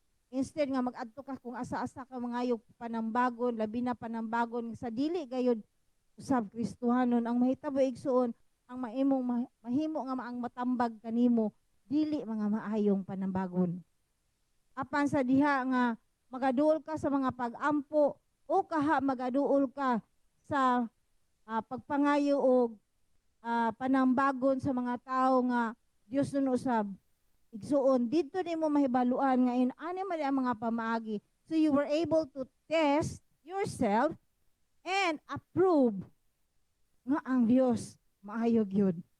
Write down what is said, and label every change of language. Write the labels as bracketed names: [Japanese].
[Cebuano] Instead nga mag-adto ka kung asa-asa ka mangayog panambagon, labi na panambagon sa dili gayud usab Kristohanon, ang mahitabo igsuon, ang mahimo nga ang matambag kanimo dili mga maayong panambagon. Apan sa diha nga magaduol ka sa mga pag-ampo o kaha magaduol ka sa pagpangayo o panambagon sa mga tao nga Dios nun usab. Igsuon, dito nimo mahibaluan nga ani man ang mga pamaagi. [English] So you were able to test yourself and approve [Cebuano] nga ang Dios maayo gyud.